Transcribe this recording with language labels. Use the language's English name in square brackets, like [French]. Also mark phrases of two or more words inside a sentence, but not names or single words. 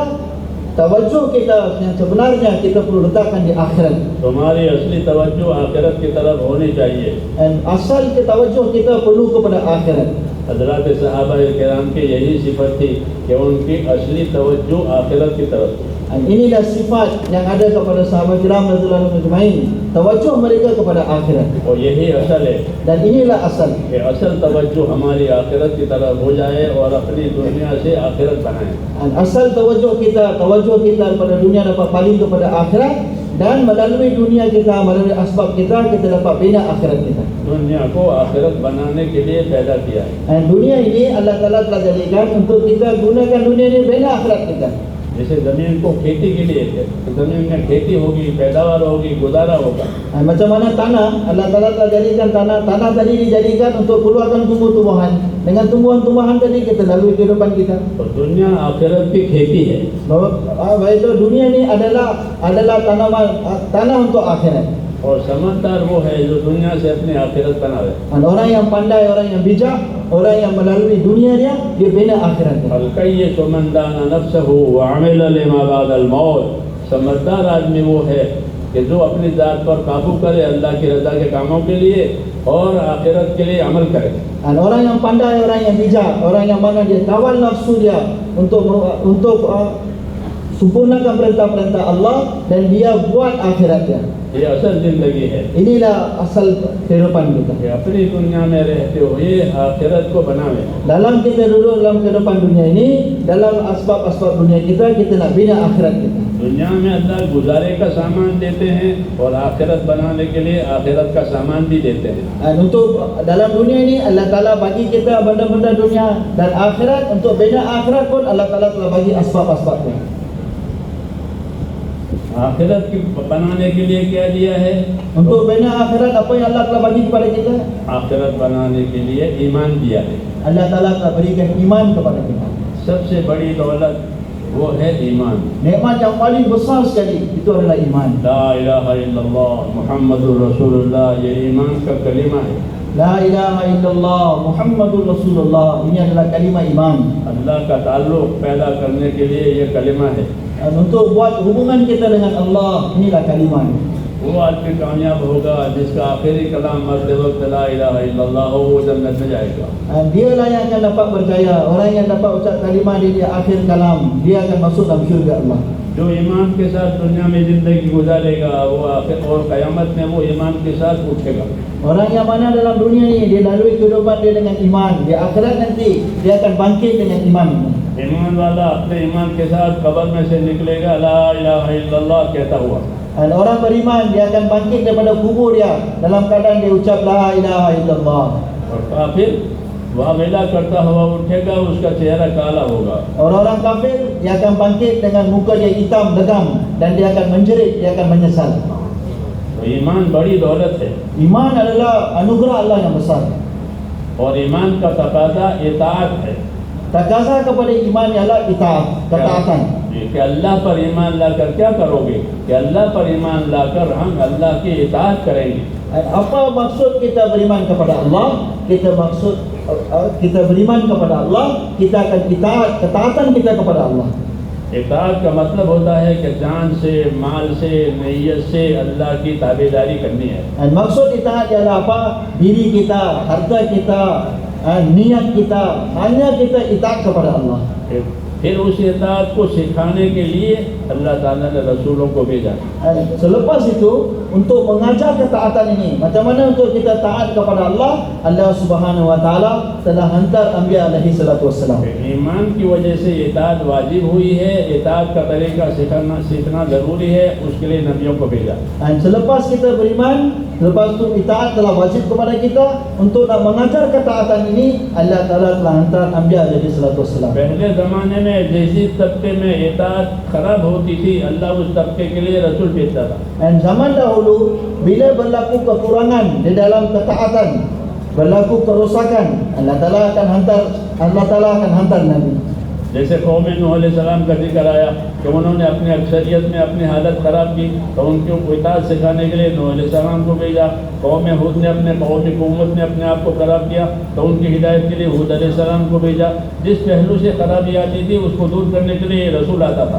[Malay] Tawajuh kita yang sebenarnya kita perlu letakkan di akhirat. [Urdu] تمہاری اصلی توجہ آخرت کی طرف ہونی چاہیے. [Malay] Dan asal tawajuh kita perlu kepada akhirat. [Urdu] حضرات صحابہ کرام کی یہی صفت تھی کہ ان کی اصلی توجہ آخرت کی طرف. [Malay] Dan inilah sifat yang ada kepada sahabat kiram [Arabic] رضي الله عنهم أجمعين. [Malay] Tawajuh mereka kepada akhirat. [Urdu] اور یہی اصل ہے [Malay] Dan inilah asal. [Urdu] کہ اصل توجہ ہماری آخرت کی طرف ہو جائے اور اپنی دنیا سے آخرت بنائے. [Malay] Dan asal tawajuh kita daripada dunia dapat paling kepada akhirat, dan melalui dunia kita, melalui asbab kita dapat bina akhirat kita. [Urdu] دنیا کو آخرت بنانے کے لیے پیدا کیا ہے. [Malay] Dan dunia ini Allah Ta'ala telah jadikan untuk kita gunakan dunia ini bina akhirat kita. [Urdu] جیسے زمین کو کھیتی کے لیے تھے، تو زمین میں کھیتی ہوگی، پیداوار ہوگی، گزارا ہوگا. [Malay] Dan macam mana tanah, Allah Ta'ala telah jadikan tanah tadi dijadikan untuk keluarkan tumbuh-tumbuhan. Dengan tumbuhan-tumbuhan tadi kita lalui kehidupan kita. [Urdu] تو دنیا آخرت کی کھیتی ہے. [Malay] Bahawa itu dunia ini adalah tanah untuk akhirat. [Urdu] اور سمجھدار وہ ہے جو دنیا سے اپنی آخرت بناوے. [Malay] Dan orang yang pandai, orang yang bijak, orang yang melalui dunia dia bina akhirat. [Arabic] الكيّس من دان نفسه وعمل لما بعد الموت. [Urdu] سمجھدار آدمی وہ ہے کہ جو اپنی ذات پر قابو کرے اللہ کی رضا کے کاموں کے لیے اور آخرت کے لیے عمل کرے. [Malay] Dan orang yang pandai, orang yang bijak, orang yang mana dia kawal nafsu dia untuk sempurnakan perintah-perintah Allah dan dia buat akhiratnya. [Urdu] یہ اصل زندگی ہے. [Malay] Inilah asal kehidupan kita. [Urdu] یہ اپنی دنیا میں رہتے ہوئے آخرت کو بناوے. [Malay] Dalam kita duduk dalam kehidupan dunia ini, dalam asbab-asbab dunia kita nak bina akhirat kita. [Urdu] دنیا میں اللہ گزارے کا سامان دیتے ہیں اور آخرت بنانے کے لیے آخرت کا سامان بھی دیتے ہیں. [Malay] Untuk dalam dunia ini Allah Ta'ala bagi kita benda-benda dunia, dan akhirat, untuk bina akhirat pun Allah Ta'ala telah bagi asbab-asbabnya. [Urdu] آخرت کی بنانے کے لیے کیا دیا ہے? [Malay] Untuk bina akhirat apa yang Allah telah bagi kepada kita? [Urdu] آخرت بنانے کے لیے ایمان دیا ہے. [Malay] Allah Ta'ala telah berikan iman kepada kita. [Urdu] سب سے بڑی دولت وہ ہے ایمان. [Malay] Nikmat yang paling besar sekali itu adalah iman. [Arabic] لا إله إلا الله محمد رسول الله, [Urdu] یہ ایمان کا کلمہ ہے. [Arabic] لا إله إلا الله محمد رسول الله, [Malay] ini adalah kalimah iman. [Urdu] اللہ کا تعلق پیدا کرنے کے لیے یہ کلمہ ہے. [Malay] Dan untuk buat hubungan kita dengan Allah, inilah kalimah. [Urdu] وہ آدمی کامیاب ہوگا جس کا آخری کلام مرتے وقت [Arabic] لا إله إلا الله [Urdu] ہو، وہ جنت میں جائے گا. [Malay] Dialah yang akan dapat berjaya. Orang yang dapat ucap kalimah di akhir kalam, dia akan masuk dalam syurga Allah. [Urdu] جو ایمان کے ساتھ دنیا میں زندگی گزارے گا وہ آخر اور قیامت میں وہ ایمان کے ساتھ اٹھے گا. [Malay] Orang yang mana dalam dunia ni dia lalui kehidupan dia dengan iman, di akhirat nanti dia akan bangkit dengan iman. [Urdu] ایمان والا اپنے ایمان کے ساتھ قبر میں سے نکلے گا [Arabic] لا إله إلا الله [Urdu] کہتا ہوا. [Malay] Dan orang beriman dia akan bangkit daripada kubur dia dalam keadaan dia ucap [Arabic] لا إله إلا الله. [Urdu] اور کافر واویلا کرتا ہوا اٹھے گا، اس کا چہرہ کالا ہوگا. [Malay] Orang-orang kafir dia akan bangkit dengan muka dia hitam legam dan dia akan menjerit, dia akan menyesal. [Urdu] تو ایمان بڑی دولت ہے [Malay] Iman adalah anugerah Allah yang besar. [Urdu] اور ایمان کا تقاضا اطاعت ہے. [Malay] Takaza kepada iman ialah itaat, ketaatan. [Urdu] کہ اللہ پر ایمان لاکر کیا کرو گے؟ کہ اللہ پر ایمان لاکر ہم اللہ کی اطاعت کریں گے. [Malay] Apa maksud kita beriman kepada Allah? Kita beriman kepada Allah, kita akan itaat, ketaatan kita kepada Allah. [Urdu] اطاعت کا مطلب ہوتا ہے کہ جان سے، مال سے، نیت سے اللہ کی تابعداری کرنی ہے. [Malay] Dan maksud itaat ialah apa? Diri kita, harta kita, niat kita, hanya kita itaat kepada Allah. [Urdu] پھر اس اطاعت کو سکھانے کے لیے اللہ تعالیٰ نے رسولوں کو بھیجا. [Malay] Selepas itu, untuk mengajar ketaatan ini, macam mana untuk kita taat kepada Allah, [Arabic] الله سبحانه وتعالى [Malay] telah hantar Anbiya [Arabic] عليه الصلاة والسلام. [Urdu] ایمان کی وجہ سے اطاعت واجب ہوئی ہے، اطاعت کا طریقہ سیکھنا ضروری ہے، اس کے لیے نبیوں کو بھیجا. [Malay] Dan selepas kita beriman, selepas itu itaat telah wajib kepada kita. Untuk nak mengajar ketaatan ini, Allah Taala telah hantar Anbiya [Arabic] عليه الصلاة والسلام. [Urdu] پہلے زمانے میں جیسی طبقے میں اطاعت خراب ہوتی تھی، اللہ اس طبقے کے لیے رسول بھیجتا تھا. [Malay] Dan zaman dahulu, bila berlaku kekurangan di dalam ketaatan, berlaku kerosakan, Allah Taala akan hantar Nabi. [Urdu] جیسے قوم نوح علیہ السلام کا ذکر آیا کہ انہوں نے اپنی اکثریت میں اپنی حالت خراب کی، تو ان کے اطاعت سکھانے کے لیے نوح علیہ السلام کو بھیجا. قوم ہود نے اپنے قوم کی حکومت نے اپنے آپ کو خراب کیا، تو ان کی ہدایت کے لیے ہود علیہ السلام کو بھیجا. جس پہلو سے خرابی آتی تھی اس کو دور کرنے کے لیے رسول آتا تھا.